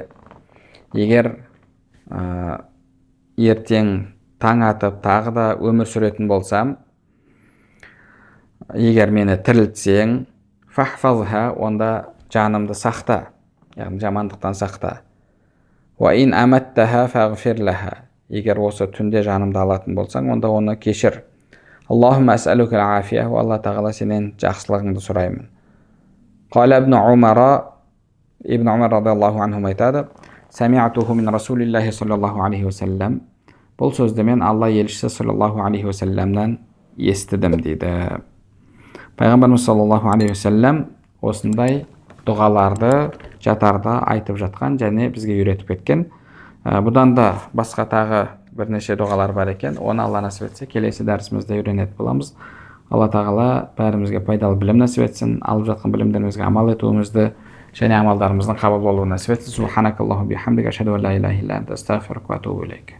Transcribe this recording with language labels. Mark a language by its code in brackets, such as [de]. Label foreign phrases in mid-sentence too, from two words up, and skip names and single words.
[kk] Егер ертең таң атып тағы да өмір сүретін болсам, егер мені тірілтсең, фахфазха, онда жанымды сақта, яғни жамандықтан сақта. [ar] وإن أمتها فاغفر لها, [kk] егер осы түнде жанымды алатын болсаң, онда оны кешір. [ar] اللهم أسألك العافية, [kk] Алла тағала сенен жақсылығыңды сұраймын. [ar] قال ابن عمر رضي الله عنه айтады: سمعته من رسول الله صلى الله عليه وسلم, [kk] Бұл сөзді мен Алла елшісі [ar] صلى الله عليه وسلم [kk] естідім дейді. Пайғамбарымыз [ar] صلى الله عليه وسلم [kk] осындай дұғаларды жатарда айтып жатқан және бізге үйретіп кеткен. Бұдан да басқа тағы бірнеше дұғалар бар екен. Оны Алла насіп етсе келесі дәрісімізде үйренетін боламыз. Алла тағала бәрімізге пайдалы білім насіп етсін, алып жатқан білімдерімізге амал етуімізді және амалдарымыздың қабыл болуын насіп етсін. [ar] سبحانك اللهم وبحمدك أشهد أن لا إله إلا أنت أستغفرك وأتوب إليك.